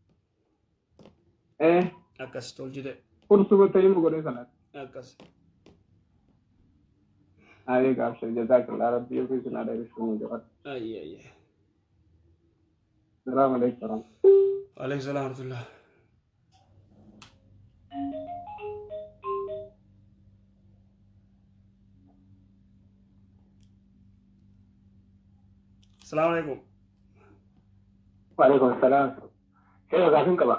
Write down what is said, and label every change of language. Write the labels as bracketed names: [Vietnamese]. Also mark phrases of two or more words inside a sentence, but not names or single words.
[Oromo] Akkas tolchite. Kursuma teemuma godhee salaata. Akkas. Aye gaafshe jazaakallaa rabbi yoo keessan aadaa ibsuun jiraatu. Ayye. [Arabic] سلام عليكم. عليكم السلام ورحمة الله. السلام عليكم. وعليكم السلام. كيف قاعدين كبا؟